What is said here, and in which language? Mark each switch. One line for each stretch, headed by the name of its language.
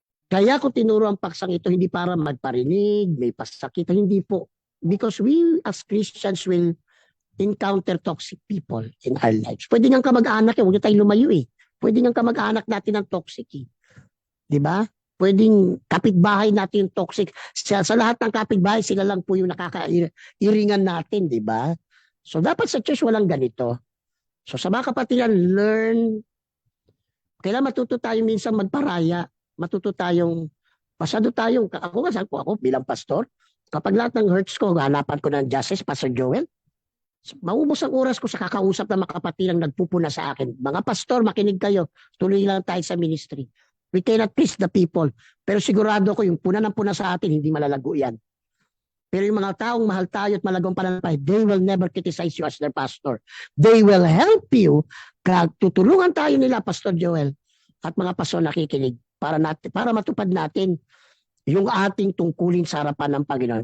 Filipino: Kaya ko tinuro ang paksang ito, hindi para magparinig, may pasakit, hindi po.
English: Because we as Christians will encounter toxic people in our lives.
Filipino: Pwede nga kamag-anak, huwag tayong lumayo eh. Pwede nga kamag-anak natin ng toxic eh. Diba? Pwedeng kapitbahay natin yung toxic. Sa lahat ng kapitbahay, sila lang po yung nakakairingan natin, di ba? So, dapat sa church walang ganito. So, sa mga kapatiran, learn. Kailangan matuto tayo minsan magparaya. Matuto tayong, ako bilang pastor, kapag lahat ng hurts ko, hanapan ko ng justice, Pastor Joel, maubos ang oras ko sa kakausap ng mga kapatiran nagpupuna sa akin. Mga pastor, makinig kayo. Tuloy lang tayo sa ministry.
English: We cannot please the people.
Filipino: Pero sigurado ko yung puna ng puna sa atin, hindi malalago yan. Pero yung mga taong mahal tayo at malagong pananampay,
English: they will never criticize you as their pastor. They will help you.
Filipino: Tutulungan tayo nila, Pastor Joel, at mga pastor nakikinig para matupad natin yung ating tungkulin sa harapan ng Panginoon.